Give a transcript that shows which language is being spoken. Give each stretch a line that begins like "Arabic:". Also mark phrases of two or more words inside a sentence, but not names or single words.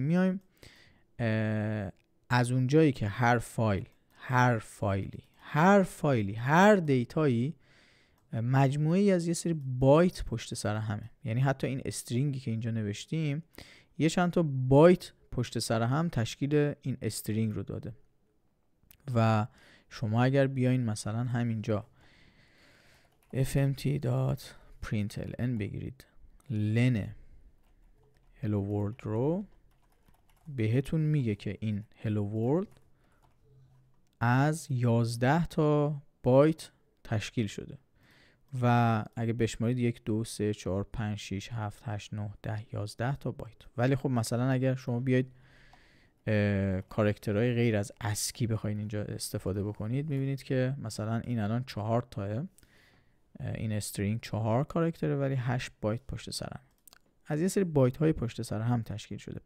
Persian: میایم از اونجایی که هر فایلی هر دیتایی مجموعه‌ای از یه سری بایت پشت سر همه، یعنی حتی این استرینگی که اینجا نوشتیم یه چند تا بایت پشت سر هم تشکیل این استرینگ رو داده. و شما اگر بیاین مثلا همینجا fmt.println بگیرید لن
English: hello world
Persian: رو، بهتون میگه که این
English: hello world
Persian: از 11 تا بایت تشکیل شده و اگه بشمارید 1 2 3 4 5 6 7 8 9 10 11 تا بایت. ولی خب مثلا اگر شما بیاید کاراکترهای غیر از اسکی بخواید اینجا استفاده بکنید، میبینید که مثلا این الان 4 تاه، این استرینگ 4 کاراکتره ولی 8 بایت پشت سر هم، از یه سری بایت های پشت سر هم تشکیل شده.